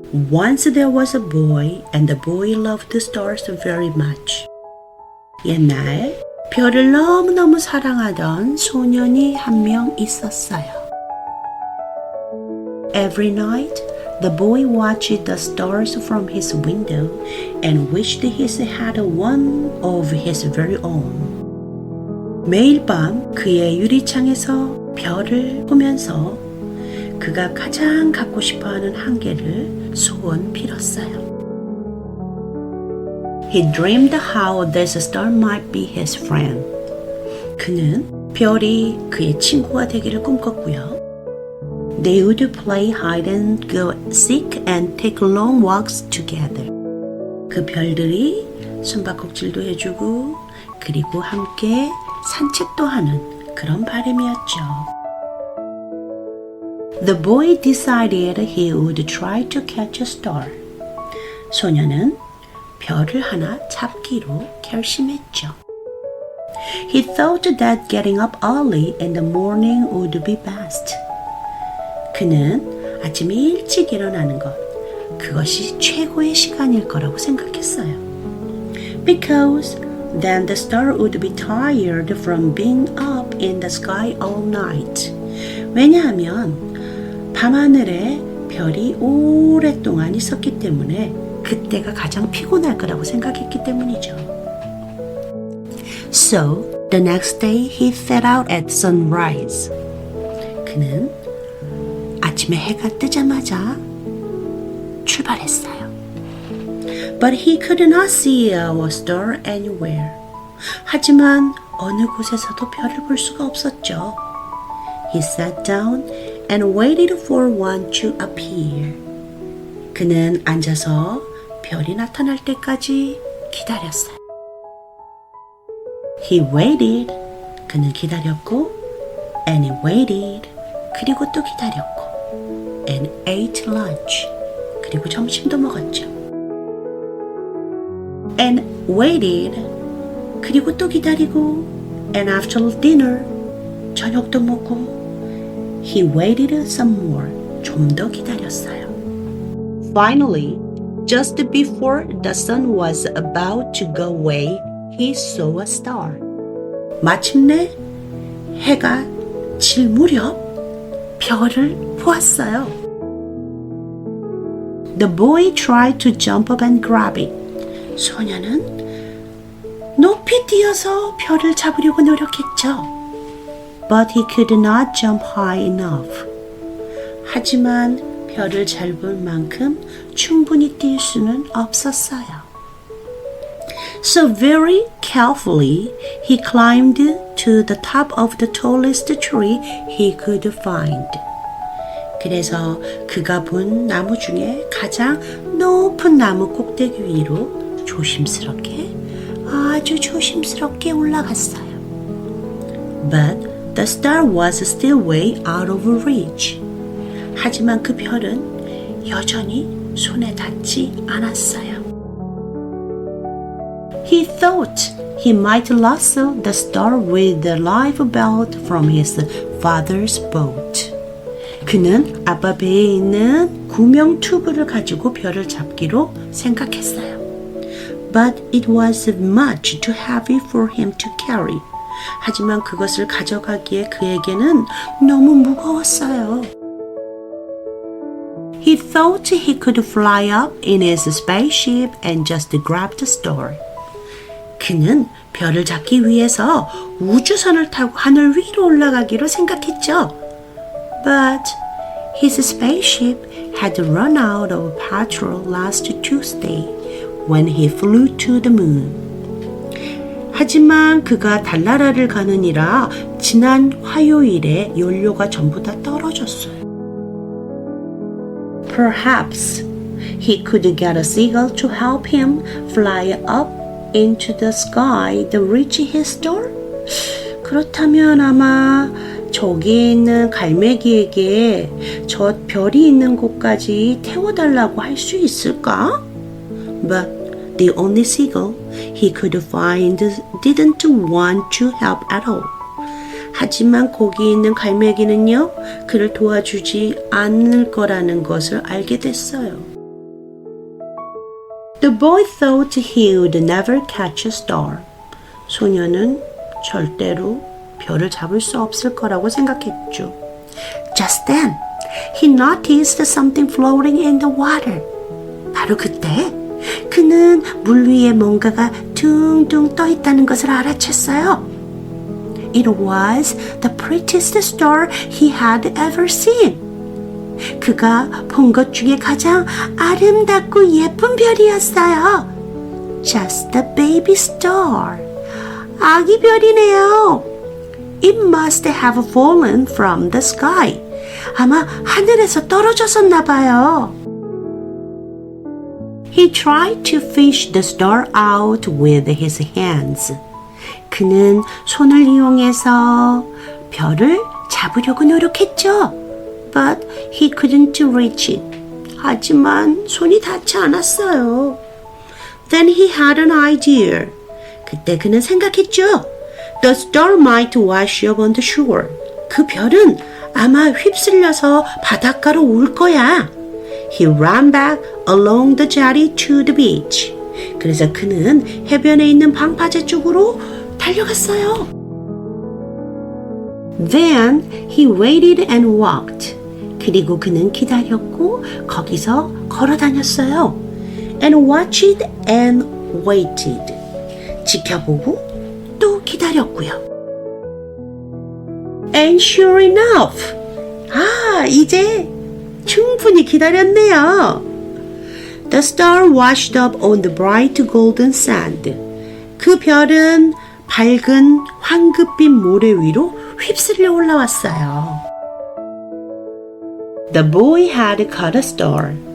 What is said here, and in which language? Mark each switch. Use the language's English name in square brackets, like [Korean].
[English] Once there was a boy, and the boy loved the stars very much. [Korean] 옛날 별을 너무너무 사랑하던 소년이 한 명 있었어요. [English] Every night, the boy watched the stars from his window and wished he had one of his very own. [Korean] 매일 밤 그의 유리창에서 별을 보면서 그가 가장 갖고 싶어하는 한 개를 소원 빌었어요. [English] He dreamed how this star might be his friend. [Korean] 그는 별이 그의 친구가 되기를 꿈꿨고요. [English] They would play hide and go seek and take long walks together. [Korean] 그 별들이 숨바꼭질도 해주고 그리고 함께 산책도 하는 그런 바람이었죠. [English] The boy decided he would try to catch a star. [Korean] 소녀는 별을 하나 잡기로 결심했죠. [English] He thought that getting up early in the morning would be best. [Korean] 그는 아침 일찍 일어나는 것, 그것이 최고의 시간일 거라고 생각했어요. [English] Because then the star would be tired from being up in the sky all night. [Korean] 왜냐하면 밤하늘에 별이 오랫동안 있었기 때문에 그때가 가장 피곤할 거라고 생각했기 때문이죠. [English] So, the next day he set out at sunrise. [Korean] 그는 아침에 해가 뜨자마자 출발했어요. [English] But he could not see a star anywhere. [Korean] 하지만 어느 곳에서도 별을 볼 수가 없었죠. [English] He sat down and waited for one to appear. [Korean] 그는 앉아서 별이 나타날 때까지 기다렸어요. [English] He waited. [Korean] 그는 기다렸고, [English] and he waited. [Korean] 그리고 또 기다렸고, [English] and ate lunch. [Korean] 그리고 점심도 먹었죠. [English] And waited. [Korean] 그리고 또 기다리고, [English] and after dinner. [Korean] 저녁도 먹고, [English] he waited some more. [Korean] 좀 더 기다렸어요. [English] Finally, just before the sun was about to go away, he saw a star. [Korean] 마침내 해가 질 무렵 별을 보았어요. [English] The boy tried to jump up and grab it. [Korean] 소녀는 높이 뛰어서 별을 잡으려고 노력했죠. [English] But he could not jump high enough. [Korean] 하지만 별을 잘 볼 만큼 충분히 뛸 수는 없었어요. [English] So very carefully he climbed to the top of the tallest tree he could find. [Korean] 그래서 그가 본 나무 중에 가장 높은 나무 꼭대기 위로 조심스럽게, 아주 조심스럽게 올라갔어요. [English] But the star was still way out of reach. [Korean] 하지만 그 별은 여전히 손에 닿지 않았어요. [English] He thought he might lasso the star with the life belt from his father's boat. [Korean] 그는 아빠 배에 있는 구명 튜브를 가지고 별을 잡기로 생각했어요. [English] But it was much too heavy for him to carry. [Korean] 하지만 그것을 가져가기에 그에게는 너무 무거웠어요. [English] He thought he could fly up in his spaceship and just grab the star. [Korean] 그는 별을 잡기 위해서 우주선을 타고 하늘 위로 올라가기로 생각했죠. [English] But his spaceship had run out of petrol last Tuesday when he flew to the moon. [Korean] 하지만 그가 달나라를 가느니라 지난 화요일에 연료가 전부 다 떨어졌어요. [English] Perhaps he could get a seagull to help him fly up into the sky to reach his star? [Korean] 그렇다면 아마 저기에 있는 갈매기에게 저 별이 있는 곳까지 태워달라고 할 수 있을까? [English] But the only seagull he could find didn't want to help at all. [Korean] 하지만 거기 있는 갈매기는요, 그를 도와주지 않을 거라는 것을 알게 됐어요. [English] The boy thought he would never catch a star. [Korean] 소녀는 절대로 별을 잡을 수 없을 거라고 생각했죠. [English] Just then, he noticed something floating in the water. [Korean] 바로 그때 그는 물 위에 뭔가가 둥둥 떠 있다는 것을 알아챘어요. [English] It was the prettiest star he had ever seen. [Korean] 그가 본 것 중에 가장 아름답고 예쁜 별이었어요. [English] Just a baby star. [Korean] 아기 별이네요. [English] It must have fallen from the sky. [Korean] 아마 하늘에서 떨어졌었나 봐요. [English] He tried to fish the star out with his hands. [Korean] 그는 손을 이용해서 별을 잡으려고 노력했죠. [English] But he couldn't reach it. [Korean] 하지만 손이 닿지 않았어요. [English] Then he had an idea. [Korean] 그때 그는 생각했죠. [English] The star might wash up on the shore. [Korean] 그 별은 아마 휩쓸려서 바닷가로 올 거야. [English] He ran back along the jetty to the beach. [Korean] 그래서 그는 해변에 있는 방파제 쪽으로 달려갔어요. [English] Then he waited and walked. [Korean] 그리고 그는 기다렸고 거기서 걸어 다녔어요. [English] And watched and waited. [Korean] 지켜보고 또 기다렸고요. [English] And sure enough. [Korean] 이제 충분히 기다렸네요. [English] The star washed up on the bright golden sand. [Korean] 그 별은 밝은 황급빛 모래 위로 휩쓸려 올라왔어요. [English] The boy had caught a star.